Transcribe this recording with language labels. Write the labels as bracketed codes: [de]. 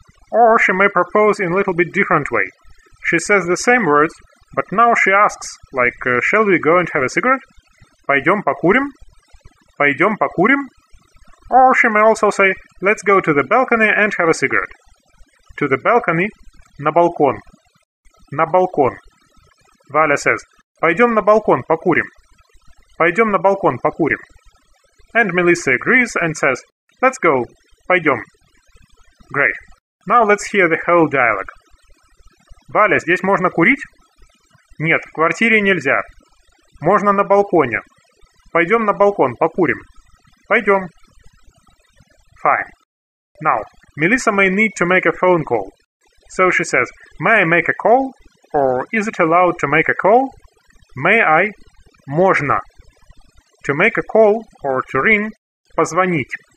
[en] Or she may propose in a little bit different way. She says the same words, but now she asks, like, "Shall we go and have a cigarette?" [ru] Пойдем покурим. Пойдем покурим. [en] Or she may also say, "Let's go to the balcony and have a cigarette." To the balcony, [ru] на балкон. На балкон. [en] Valya says, [ru] "Пойдем на балкон покурим." Пойдем на балкон покурим. [en] And Melissa agrees and says, "Let's go, [ru] пойдем." [en] Great. Now let's hear the whole dialogue. [ru] Valya, здесь можно курить? Нет, в квартире нельзя. Можно на балконе. Пойдем на балкон, покурим. Пойдем. [en] Fine. Now, Melissa may need to make a phone call. So she says, "May I make a call?" Or is it allowed to make a call? May I? [ru] Можно. [en] To make a call or to ring, [ru] позвонить.